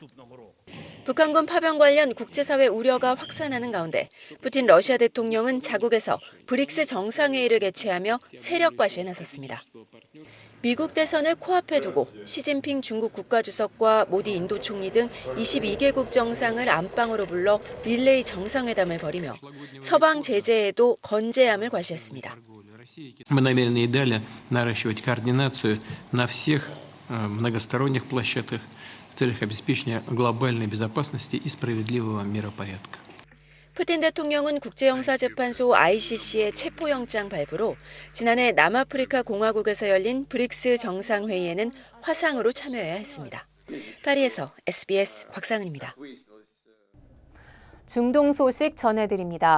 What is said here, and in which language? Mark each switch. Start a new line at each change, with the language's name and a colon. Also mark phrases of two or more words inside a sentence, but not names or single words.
Korean: 북한군 파병 관련 국제사회 우려가 확산하는 가운데 푸틴 러시아 대통령은 자국에서 브릭스 정상회의를 개최하며 세력 과시에 나섰습니다. 미국 대선을 코앞에 두고 시진핑 중국 국가주석과 모디 인도 총리 등 22개국 정상을 안방으로 불러 릴레이 정상회담을 벌이며 서방 제재에도 건재함을 과시했습니다.
Russian: Мы намерены и далее наращивать координацию на всех многосторонних площадках в целях обеспечения глобальной безопасности и справедливого миропорядка.
Korean: 푸틴 대통령은 국제형사재판소 ICC의 체포영장 발부로 지난해 남아프리카 공화국에서 열린 브릭스 정상회의에는 화상으로 참여해야 했습니다. 파리에서 SBS 곽상은입니다. 중동 소식 전해드립니다.